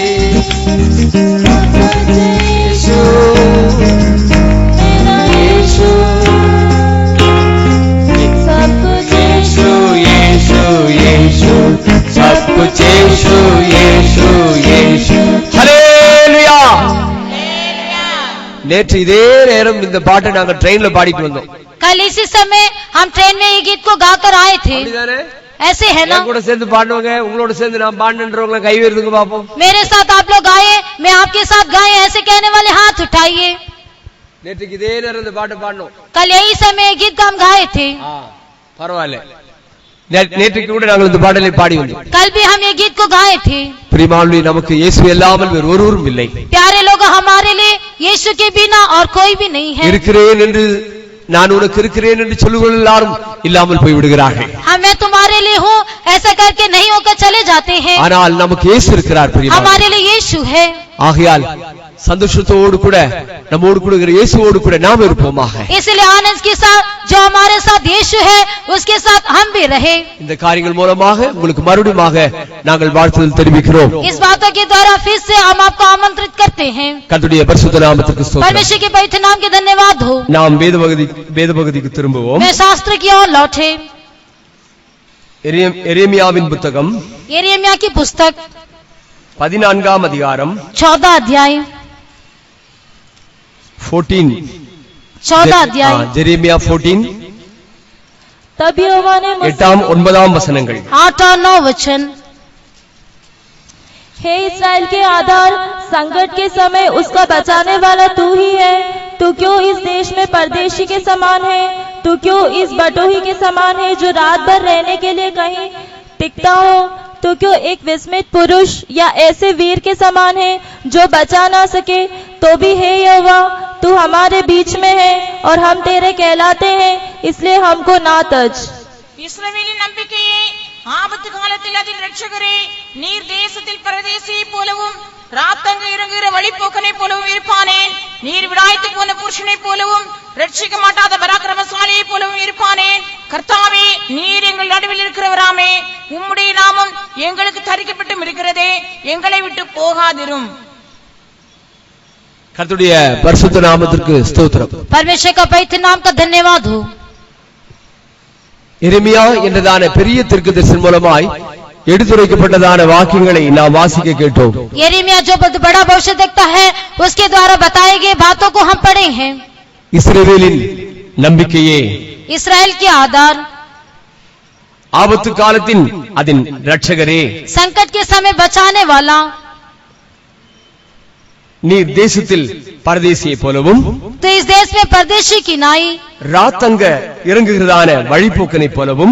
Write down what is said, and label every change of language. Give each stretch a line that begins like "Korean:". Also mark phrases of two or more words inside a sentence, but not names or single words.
Hindi: यीशु यीशु यीशु सब कुछ यीशु यीशु यीशु.
Tamil: ஹல்லேலூயா. நேற்று இதே நேரம் இந்த பாட்டை நாங்க ட்ரெயின்ல பாடிட்டு வந்தோம்.
Hindi: कल इसी समय हम ट्रेन में ये गीत को गाकर आए थे. ऐसे है ना?
Tamil: கூட சேர்ந்து பாடுவாங்க, உங்களோட சேர்ந்து நான் பாடுன்றவங்க கை உயர்த்துங்க பாப்போம்.
Hindi: मेरे साथ आप लोग गाए, मैं आपके साथ गाए, ऐसे कहने वाले हाथ उठाइए.
Tamil: நேற்றுக்கு இதே நேரம் இந்த பாட்டு பாடணும்.
Hindi: कल यही समय ये गीत हम गाए थे.
Tamil: பரவாயில்லை. நேற்றுக்கு கூட நாங்கள் இந்த பாடலை பாடி வந்தோம்.
Hindi: कल भी हम ये गीत को गाए थे.
Tamil: பிரியமானவர்களே, நமக்கு இயேசு இல்லாமல் வேறு ஒருவரும் இல்லை.
Hindi: प्यारे लोग, हमारे लिए यीशु के बिना और कोई भी नहीं है.
Tamil: இருக்கிறேன் என்று நான் உனக்கு இருக்கிறேன் என்று சொல்லுங்கள், எல்லாரும் இல்லாமல் போய் விடுகிறார்கள்.
Hindi: मैं तुम्हारे लिए हूँ ऐसा करके नहीं होकर चले जाते हैं.
Tamil: ஆனால் நமக்கு இயேசு இருக்கிறார்.
Hindi: हमारे लिए यीशु है.
Tamil: ஆகையால் சந்தோஷத்தோடு கூட நம்மோடு கூட இயேசுவோடு கூட நாம் இருப்போமாக.
Hindi: इसलिए आनंद के साथ जो हमारे साथ यीशु है उसके साथ हम भी रहे.
Tamil: இந்த காரியங்கள் மூலமாக உங்களுக்கு மறுபடியுமாக நாங்கள் வாழ்த்துதல் தெரிவிக்கிறோம்.
Hindi: इस बातों के द्वारा फिर से हम आपको आमंत्रित करते हैं.
Tamil: கர்த்தருடைய பரிசுத்த நாமத்துக்கு ஸ்தோத்திரம்.
Hindi: परमेश्वर के पवित्र नाम के धन्यवाद हो.
Tamil: நாம் வேத பகுதிக்கு திரும்புவோம்.
Hindi: मैं शास्त्र की ओर लौटे.
Tamil: எரேமியாவின் புத்தகம்,
Hindi: यिर्मयाह की पुस्तक
Tamil: 14ஆம் அதிகாரம்
Hindi: 14 अध्याय 14 अध्याय
Tamil: எரேமியா 14
Hindi: तब यहोवा ने 8 और 9 वचनங்கள். 8 और 9 वचन. हे इस्राएल के आधार, संकट के समय उसका बचाने वाला तू ही है. तू क्यों इस देश में परदेशी के समान है? तू क्यों इस बटोही के समान है जो रात भर रहने के लिए कहीं टिकता हो? तू क्यों एक विस्मित पुरुष या ऐसे वीर के समान है जो बचा ना सके? तो भी हे यहोवा, तू हमारे बीच में है और हम तेरे कहलाते हैं, इसलिए हमको ना तज.
Tamil: இஸ்ரவேலின் நம்பிக்கையே, ஆபத்து காலத்தில் அதில் ரட்சகரே, நீர் தேசத்தில் பரதேசியை போலவும் ராத்தங்கு இறங்குகிற வழிப்போக்கனை போலவும் இருப்பானேன். நீர் விடாய்த்து போன புருஷனை போலவும் ரட்சிக்க மாட்டாத பராக்கிரமசாலியை போலவும் இருப்பானேன். கர்த்தாவே, நீர் எங்கள் நடுவில் இருக்கிறவராமே, உம்முடைய நாமம் எங்களுக்கு தரிக்கப்பட்டும் இருக்கிறதே, எங்களை விட்டு போகாதிரும். கர்த்தருடைய பரிசுத்த நாமத்திற்கு ஸ்தோத்திரம்.
Hindi: परमेश्वर का पवित्र नाम का धन्यवाद हो.
Tamil: எரேமியா என்றதான பெரிய தீர்க்கதரிசன் மூலமாய் எடுத்துரைக்கப்பட்டதான வாக்கியங்களை நாம் வாசிக்க கேட்டோம்.
Hindi: यिर्मयाह जो बड़ा भविष्य देखता है उसके द्वारा बताए गए बातों को हम पढ़े हैं.
Tamil: இஸ்ரவேலின் நம்பிக்கையே,
Hindi: इस्राएल के आधार,
Tamil: ஆபத்து காலத்தின் அதன் ரட்சகரே,
Hindi: संकट के समय बचाने वाला,
Tamil: நீர் தேசத்தில் பரதேசியை போலவும்
Hindi: तो इस देश में परदेशी की नाई,
Tamil: ராத்தங்க இறங்குகிறதான வழிப்போக்கனை போலவும்,